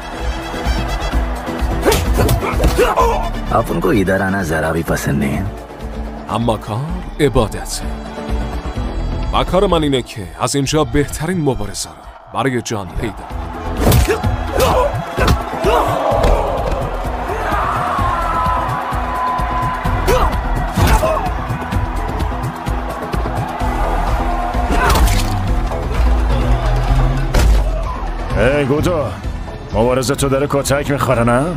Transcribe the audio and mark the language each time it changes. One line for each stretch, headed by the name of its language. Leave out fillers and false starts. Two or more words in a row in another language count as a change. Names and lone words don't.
Hindi: अपन को इधर आना जरा भी पसंद नहीं है.
Persian: اما کار عبادته و کار من اینه که از اینجا بهترین مبارزه رو برای جان پیدا ای گودا، مبارزه تو داره کتک میخوره نه؟